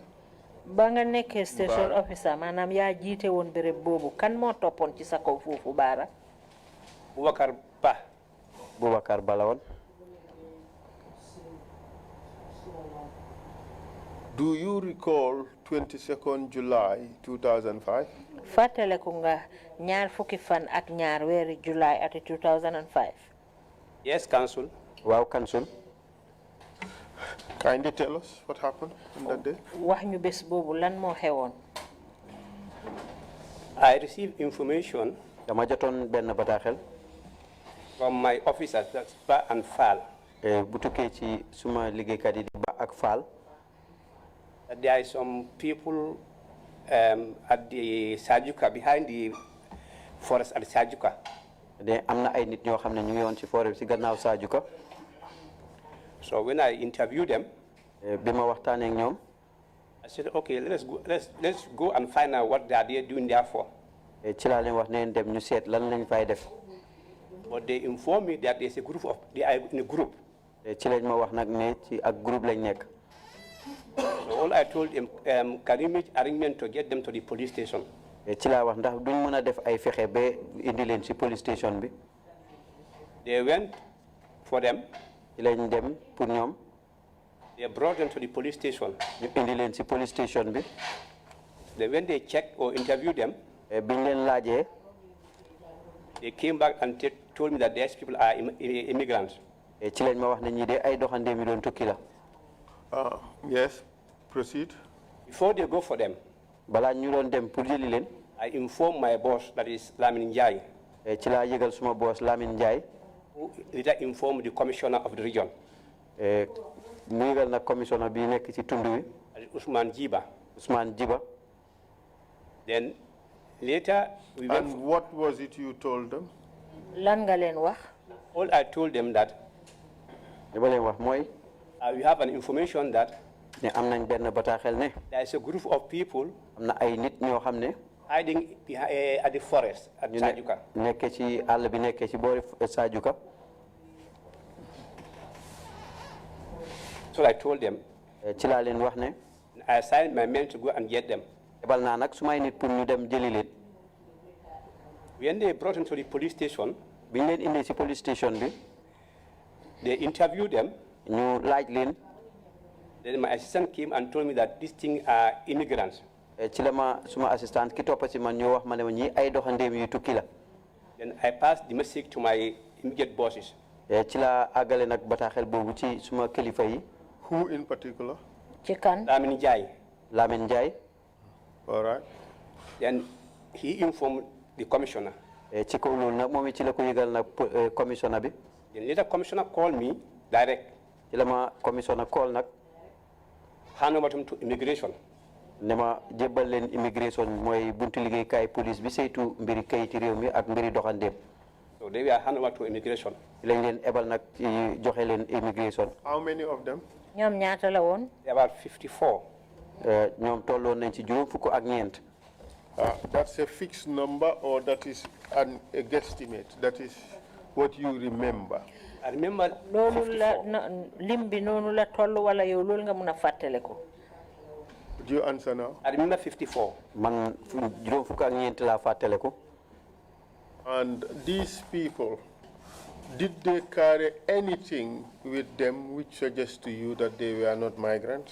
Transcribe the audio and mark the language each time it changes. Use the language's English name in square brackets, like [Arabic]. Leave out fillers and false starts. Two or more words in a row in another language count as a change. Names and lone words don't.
[Wolof] ba nga nekkee station officer maanaam yaa jiite woon béréb boobu kan moo toppoon ci sa kaw foofu Baara. Boubacar Ba. Boubacar Ba la woon. [English] Do you recall 22nd July 2005? [Wolof] fàttaleku nga ñaar fukki fan ak ñaar weeri July ati 2005. [English] Yes, Council. Wow, Council. Kindly tell us what happened on that day. [Wolof] wax ñu bés boobu lan moo xewoon. [English] I received information [Wolof] dama jotoon benn bataaxel. [English] from my officers, that's Ba and Fall. [Wolof] bu tukkee ci suma liggéeykat yi di Ba ak Fall. [English] That there are some people at the Sajuka, behind the forest at Sajuka. [Wolof] de am na ay nit ñoo xam ne ñu ngi woon ci forêt bi ci gannaaw Sajuka. [English] So when I interviewed them, [Wolof] bi ma waxtaanee ak ñoom. [English] I said, okay, let's go and find out what they are doing there for. [Wolof] ci laa leen wax neen dem ñu seet lan lañ fay def. [English] But they informed me that there's a group of, they are in a group. [Wolof] ci lañ ma wax nag ne ci ak groupe lañ nekk. [English] So all I told them, can you make arrangement to get them to the police station? [Wolof] ci laa wax ndax duñ mën a def ay fexe ba indi leen ci [English] police station [Wolof] bi. [English] They went for them. [Wolof] ci lañ dem pour ñoom. [English] They brought them to the police station. [Wolof] ñu indi leen ci [English] police station [Wolof] bi. [English] Then when they checked or interviewed them, [Wolof] biñ leen laajee. [English] they came back and told me that these people are immigrants. [Wolof] ci lañ ma wax ne ñii de ay doxandeem yi doon tukki la. [English] Yes, proceed. Before they go for them, [Wolof] balaa ñu doon dem pour jëli leen. [English] I informed my boss, that is Lamin Njai. [Wolof] ci laa yëgal suma boss Lamin Njai. [English] Who later informed the commissioner of the region. [Wolof] mu yëgal nag commissioner bi nekk ci tund wi. Ousmane Jiba. Ousmane Jiba. [English] Then later we went. And what was it you told them? [Wolof] lan nga leen wax. [English] All I told them that. [Wolof] li ma leen wax mooy. [English] We have an information that. [Wolof] ne am nañ benn bataaxel ne. [English] there is a group of people. [Wolof] am na ay nit ñoo xam ne. [English] hiding at the forest at Sajuka. [Wolof] nekkee ci àll bi nekkee ci boori Sajuka. [English] So I told them. [Wolof] ci laa leen wax ne. [English] I assigned my men to go and get them. [Wolof] ebal naa nag sumay nit pour ñu dem jëli leen. [English] When they brought them to the police station. [Wolof] biñ leen indee ci [English] police station [Wolof] bi. [English] They interviewed them. [Wolof] ñu laaj leen. [English] Then my assistant came and told me that these things are immigrants. [Wolof] ci la ma suma assistant ki toppa ci man ñoo wax ma ne ma ñii ay doxandeem yu tukki la. [English] Then I passed the message to my immediate bosses. [Wolof] ci la àggale nag bataaxel boobu ci suma kilifa yi. [English] Who in particular? [Wolof] ci kan. Lamin Njai. Lamin Njai. [English] All right. Then he informed the commissioner. [Wolof] ci kaw loolu nag moom ci la ko yëgal nag commissioner bi. [English] The later commissioner called me direct. [Wolof] ci la ma [English] commissioner call [Wolof] nag. [English] Hand over him to immigration. [Wolof] ne ma jébbal leen immigration mooy buntu liggéeykaay police bi saytu mbiri kayiti réew mi ak mbiri doxandeem. [English] So they were hand over to immigration. [Wolof] lañ leen ebal nag ci joxe leen immigration. [English] How many of them? [Wolof] ñoom ñaata la woon. [English] About 54. [Wolof] ñoom tolloon nañ ci juróom fukk ak ñeent. [English] That's a fixed number or that is a guesstimate? That is what you remember? I remember [Wolof] loolu la lim bi noonu la toll wala yow loolu nga mun a fàttale ko. [English] Do you answer now? I remember 54. [Wolof] man juróom fukk ak ñeent laa fàttale ko. [English] And these people, did they carry anything with them which suggests to you that they were not migrants?